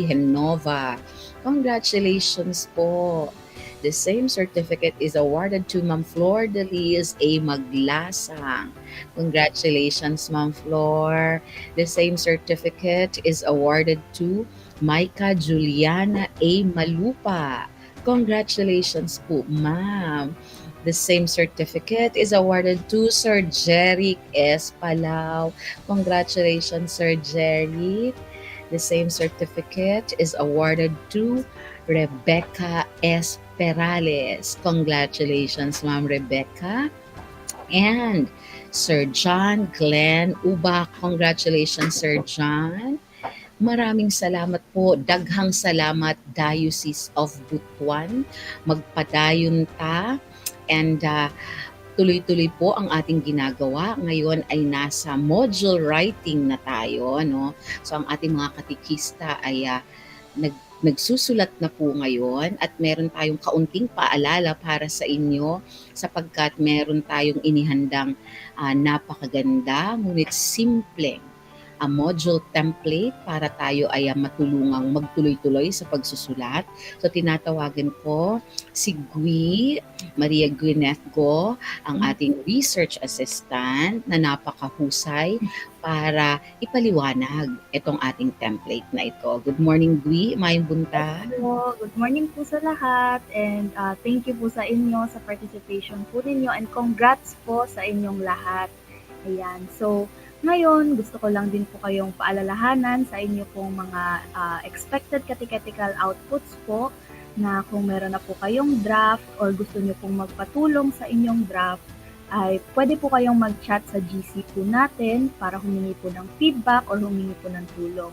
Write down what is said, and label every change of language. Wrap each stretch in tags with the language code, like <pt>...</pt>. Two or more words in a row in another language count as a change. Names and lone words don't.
<en>Henova. Congratulations po. The same certificate is awarded to Ma'am Flor Deliz A. Maglasang. Congratulations, Ma'am Flor. The same certificate is awarded to Micah Juliana A. Malupa. Congratulations po, ma'am. The same certificate is awarded to Sir Jeric S. Palau. Congratulations, Sir Jeric. The same certificate is awarded to Rebecca S. Perales. Congratulations, Ma'am Rebecca. And Sir John Glenn Uba. Congratulations, Sir John.</en> <tl>Maraming salamat po.</tl> <ceb>Daghang salamat,</ceb> <tl>Diocese of Butuan.</tl> <ceb>Magpadayon ta.</ceb> <tl>And tuloy-tuloy po ang ating ginagawa. Ngayon ay nasa</tl> <en>module writing</en> <tl>na tayo. No? So ang ating mga katikista ay nagsusulat na po ngayon at meron tayong kaunting paalala para sa inyo sapagkat meron tayong inihandang napakaganda ngunit simpleng</tl> <en>module template</en> <tl>para tayo ay matulungang magtuloy-tuloy sa pagsusulat. So tinatawagan ko si Maria Gwyneth Go, ang ating</tl> <en>research assistant</en> <tl>na napakahusay para ipaliwanag itong ating template na ito.</tl> <en>Good morning, Gui.</en> <ceb>Mayong buntag.</ceb> <en>Hello, good morning</en> <tl>po sa lahat</tl> <en>and thank you</en> <tl>po sa inyo sa participation po ninyo and congrats po sa inyong lahat. Ayan, so ngayon gusto ko lang din po kayong paalalahanan sa inyo pong mga</tl> <en>expected catechetical outputs</en> <tl>po na kung meron na po kayong draft or gusto nyo pong magpatulong sa inyong draft ay pwede po kayong mag-chat sa GC po natin para humingi po ng feedback or humingi po ng tulong.</tl>